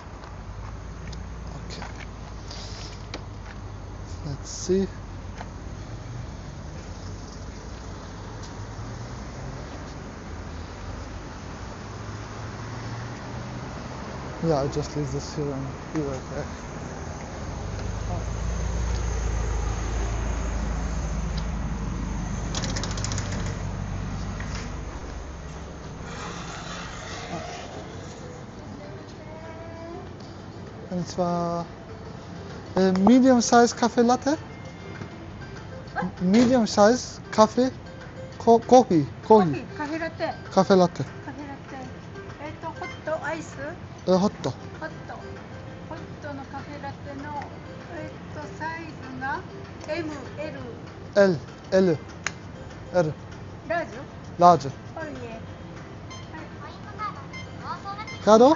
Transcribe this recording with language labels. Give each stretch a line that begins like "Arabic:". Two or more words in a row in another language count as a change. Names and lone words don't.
English: Okay. Let's see. Yeah, I'll just leave this here and be right back.
German: Und zwar
English: medium size
German: Kaffee Latte.
English: Medium size Kaffee. Coffee.
German: Kaffee latte. Kaffee Latte.
Japanese: ホットアイス？ホット。ホットのカフェラテのサイズが M、L。 L。ラージ？ラージ。カード？88